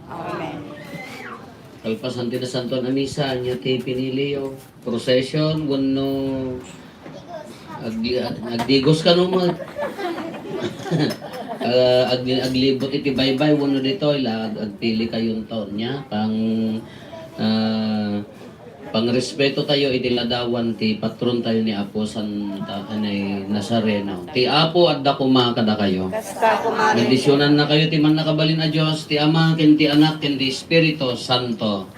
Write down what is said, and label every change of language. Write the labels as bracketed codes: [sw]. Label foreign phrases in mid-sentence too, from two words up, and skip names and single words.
[ilo] Amen. Kalpasan ti nasantoan a misa, anya ti pinili yo, procession, wenno agdi-, agdigos ka no, mag-, ah, agli-, aglibot iti baybay, wenno dito, ila ag-, agpili kayo taon niya, pang, ah, pangrespeto tayo, iti ladawan ti patron tayo ni Apo Santa, anay Nazareno. Ti Apo, adda kuma kada kayo. Kasta kuma rin. Bendisyonan na kayo, ti man nakabalin a Dios, ti Ama, ken ti Anak, ken ti Espiritu Santo.